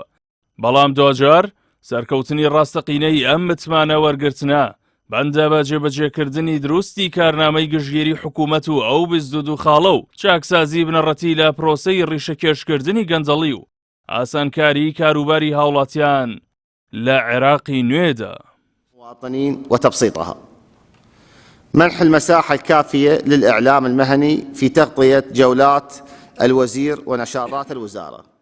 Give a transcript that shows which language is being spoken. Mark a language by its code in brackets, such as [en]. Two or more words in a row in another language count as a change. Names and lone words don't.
[ckb] بەڵام دوجار سەرکەوتنی ڕاستەقینەی ئەم متمانە وەرگرتنە بەندە بە جێبەجێکردنی دروستی کارنامەی گژگیری حکوومەت و ئەو 22 خاڵە و چاکسازی بنەڕەتی لە پرۆسەی ڕیشەکێشکردنی گەنجەڵی و ئاسانکاری کاروباری هاوڵاتیان لا عراقي نويدا [ar] مواطنين وتبسيطها. منح المساحة الكافية للإعلام المهني في تغطية جولات الوزير ونشاطات الوزارة.